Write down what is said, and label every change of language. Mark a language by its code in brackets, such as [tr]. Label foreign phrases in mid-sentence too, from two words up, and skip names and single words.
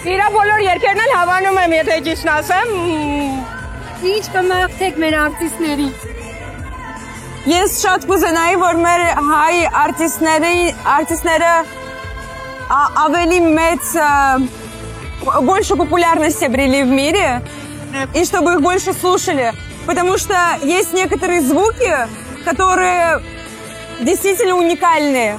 [hy] Իր բոլոր երգերն էլ հավանում եմ, եթե ճիշտն ասեմ։ Ինչ կմաղթեք մեր արտիստներին։ Ես շատ կուզենայի, որ մեր հայ արտիստները ավելի մեծ [ru] больше популярности обрели в мире, и чтобы их больше слушали. Потому что есть некоторые звуки, которые действительно уникальные.